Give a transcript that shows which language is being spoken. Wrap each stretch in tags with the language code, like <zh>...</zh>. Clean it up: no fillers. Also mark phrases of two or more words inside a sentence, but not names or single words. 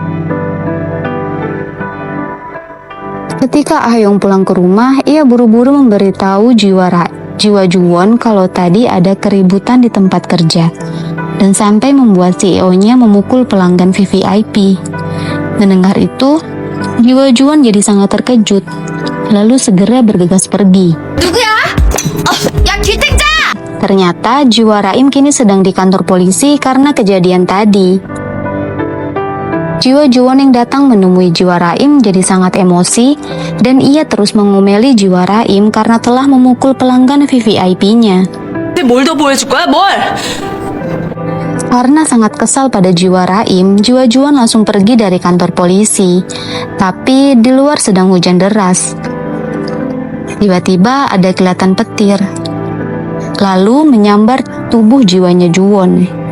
<id>Ketika Ah Yong pulang ke rumah, ia buru-buru memberitahu jiwa Juwon kalau tadi ada keributan di tempat kerja, dan sampai membuat CEO-nya memukul pelanggan VVIP. Mendengar itu, jiwa Juwon jadi sangat terkejut, lalu segera bergegas pergi.</id> <ko>누구야? 야 기생자!</ko> <id>Ternyata jiwa Raim kini sedang di kantor polisi karena kejadian tadi. Jiwa Juwon yang datang menemui jiwa Raim jadi sangat emosi, dan ia terus mengomeli jiwa Raim karena telah memukul pelanggan VVIP-nya.</id> <ko>뭘 더 보여줄 거야, 뭘?</ko> <id>Karena sangat kesal pada jiwa Raim, jiwa Juwon langsung pergi dari kantor polisi. Tapi di luar sedang hujan deras. Tiba-tiba ada kilatan petir, lalu menyambar tubuh jiwanya Juwon.</id>